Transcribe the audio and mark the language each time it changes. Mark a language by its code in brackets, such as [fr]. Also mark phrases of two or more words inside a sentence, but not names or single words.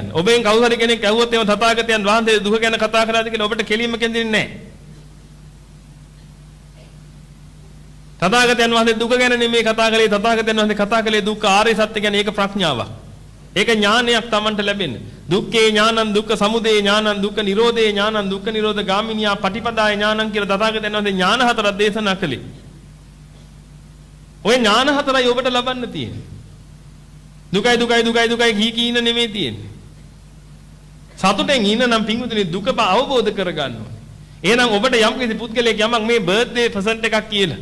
[si] ඔබෙන් කවුරු හරි කෙනෙක් ඇහුවොත් එම තථාගතයන් වහන්සේ දුක ගැන කතා කරාද කියලා ඔබට කෙලින්ම කියන්නේ නැහැ. තථාගතයන් වහන්සේ දුක ගැන නෙමෙයි කතා කළේ. තථාගතයන් වහන්සේ කතා කළේ දුක්ඛ ආර්ය සත්‍ය ගැන. ඒක ප්‍රඥාවක්. ඒක ඥානයක් Tamanට ලැබෙන්නේ. [pi] දුක්ඛේ ඥානං දුක්ඛ සමුදය ඥානං දුක්ඛ නිරෝධේ ඥානං දුක්ඛ නිරෝධ ගාමිනියා පටිපදාය ඥානං [si] කියලා තථාගතයන් වහන්සේ ඥාන හතරක් දේශනා කළේ. ඔය ඥාන හතරයි ඔබට ලබන්න තියෙන්නේ. දුකයි දුකයි දුකයි දුකයි කී ඉන්න නෙමෙයි තියෙන්නේ. සතුටෙන් ඉන්න නම් පිංගුතුනි දුක අවබෝධ කරගන්න ඕනේ. එහෙනම් ඔබට යම් කිසි පුද්ගලයෙක් යමක් මේ [en] birthday present [si] එකක් කියලා.